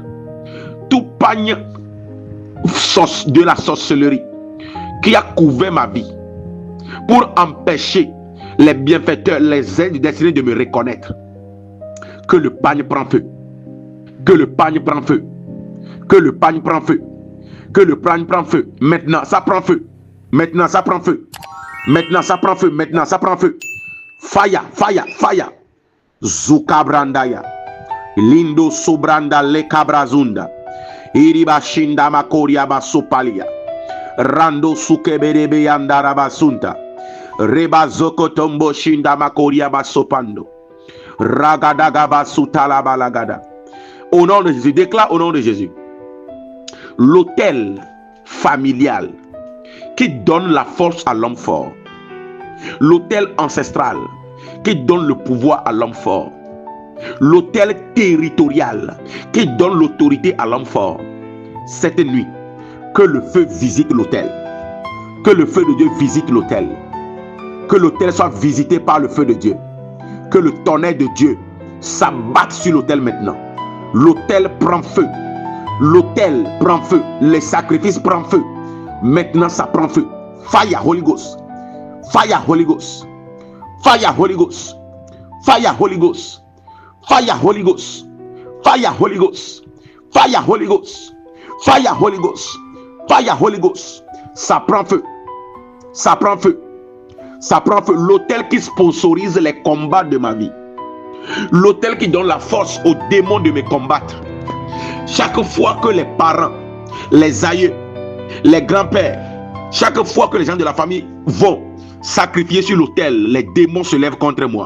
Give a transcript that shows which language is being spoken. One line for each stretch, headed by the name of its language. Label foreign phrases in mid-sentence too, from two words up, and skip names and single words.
French: Tout pagne de la sorcellerie qui a couvert ma vie pour empêcher les bienfaiteurs, les aides destinés de me reconnaître. Que le pagne prend feu. Que le pagne prend feu. Que le pagne prend feu. Que le pagne prend feu. Maintenant, ça prend feu. Maintenant, ça prend feu. Maintenant, ça prend feu. Maintenant, ça prend feu.
English: Fire, fire, fire. Zukabrandaya. Lindo sobranda le cabrazunda. Iriba shinda makoria basopalia. Rando sukeberebe yandara basunta. Reba zokotombo shinda makoria basopando. Ragadaga basutala balagada.
French: Au nom de Jésus, déclare au nom de Jésus. L'autel familial qui donne la force à l'homme fort. L'autel ancestral qui donne le pouvoir à l'homme fort. L'autel territorial qui donne l'autorité à l'homme fort. Cette nuit, que le feu visite l'autel. Que le feu de Dieu visite l'autel. Que l'autel soit visité par le feu de Dieu. Que le tonnerre de Dieu s'abatte sur l'autel maintenant. L'autel prend feu. L'autel prend feu. Les sacrifices prennent feu. Maintenant ça prend feu.
English: Fire Holy Ghost. Fire Holy Ghost. Fire Holy Ghost. Fire Holy Ghost. Fire Holy Ghost. Fire Holy Ghost. Fire Holy Ghost. Fire Holy Ghost. Fire Holy Ghost.
French: Ça prend feu. Ça prend feu. Ça prend feu. L'autel qui sponsorise les combats de ma vie. L'autel qui donne la force aux démons de me combattre. Chaque fois que les parents, les aïeux, les grands-pères, chaque fois que les gens de la famille vont sacrifier sur l'autel, les démons se lèvent contre moi.